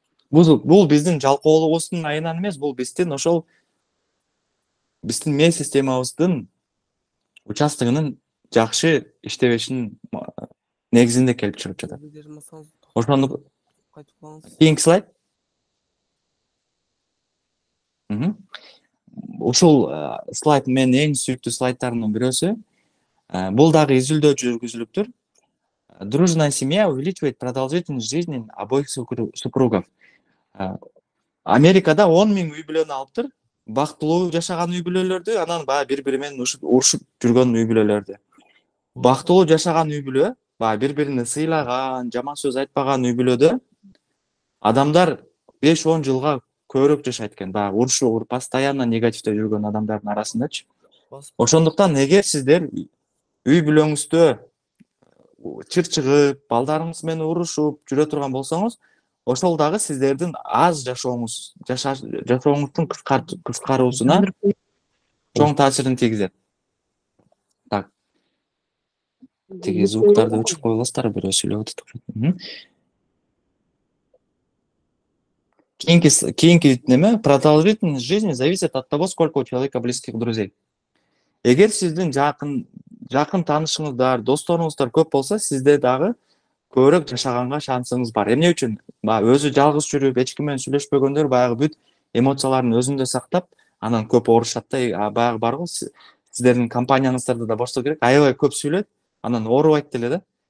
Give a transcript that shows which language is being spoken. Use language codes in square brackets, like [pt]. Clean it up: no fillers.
[ky] Бул биздин жалкоолугубуздун айынан эмес, бул биздин ошол биздин мээ системабыздын участогунун жакшы иштебешинин негизинде келип чыгып жатат. Ошондук кийинки слайд. Ушул слайд менин эң сүйүктүү слайдтарымдын бирөөсү. Бул дагы изилдөө жүргүзүлүптүр. [ru] Дружная семья увеличивает продолжительность жизни обоих супругов. [ky] Америкада 10.000 үй бүлөнү алыптыр. Бактылуу жашаган үй бүлөлөрдү, анан баягы бири менен урушуп жүргөн үй бүлөлөрдү. Бактылуу жашаган үй бүлө, баягы бири-бирине сыйлаган, жаман сөз айтпаган үй бүлөдө адамдар 5-10 жылга көбүрөөк жашайт экен. Баягы урушуу, постоянно негативде жүргөн адамдардын арасындачы. Ошондуктан эгер сиздер үй бүлөңүздө чыр чыгып, балдарыңыз менен урушуп жүрө турган болсоңуз, ошол дагы сиздердин аз жашооңуздун кыскаруусуна чоң таасирин тийгизет. Так. Тиги звуктарды өчүрүп койлуңуздар, бирөө сүйлөп атат. Кийинки неме? [ru] Продолжительность жизни зависит от того, сколько у человека близких друзей. [ky] Эгер сиздин жакын таанышыңыздар, досторуңуздар көп болсо, сизде дагы көбүрөөк жашаганга шансыңыз бар. Эмне үчүн? Өзү жалгыз жүрүп, эч ким менен сүйлөшпөгөндөр баягы бүт эмоцияларын өзүндө сактап, анан көп оорушат да. Баягы барго, сиздердин компанияңыздарда да болсо керек, аябай көп сүйлөйт, анан оорубайт деле да.